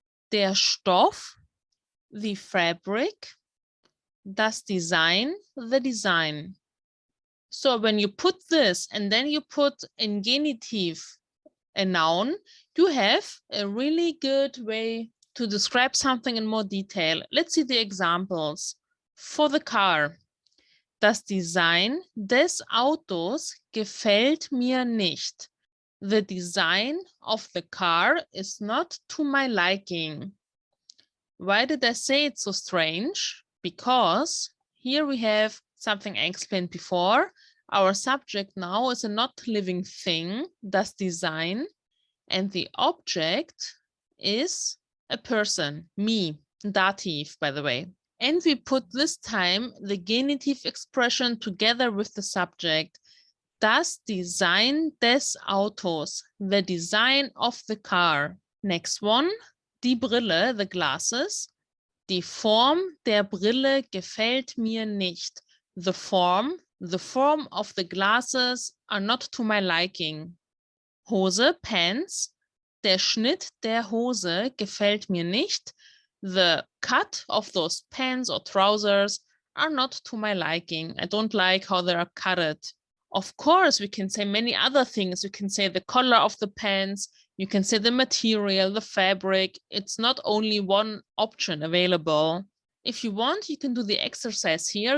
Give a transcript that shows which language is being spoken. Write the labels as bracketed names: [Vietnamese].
[German] Der Stoff, the fabric. Das Design, the design. [English] So when you put this and then you put in genitive a noun, you have a really good way to describe something in more detail. Let's see the examples. For the car. [German] Das Design des Autos gefällt mir nicht. [English] The design of the car is not to my liking. Why did I say it's so strange? Because here we have something I explained before. Our subject now is a not living thing, das Design, and the object is a person, me, dative, by the way. And we put this time the genitive expression together with the subject. [German] Das Design des Autos, [English] the design of the car. Next one, die Brille, the glasses. [German] Die Form der Brille gefällt mir nicht. [English] The form of the glasses are not to my liking. Hose, pants. [German] Der Schnitt der Hose gefällt mir nicht. [English] The cut of those pants or trousers are not to my liking. I don't like how they are cutted. Of course, we can say many other things. You can say the color of the pants. You can say the material, the fabric. It's not only one option available. If you want, you can do the exercise here.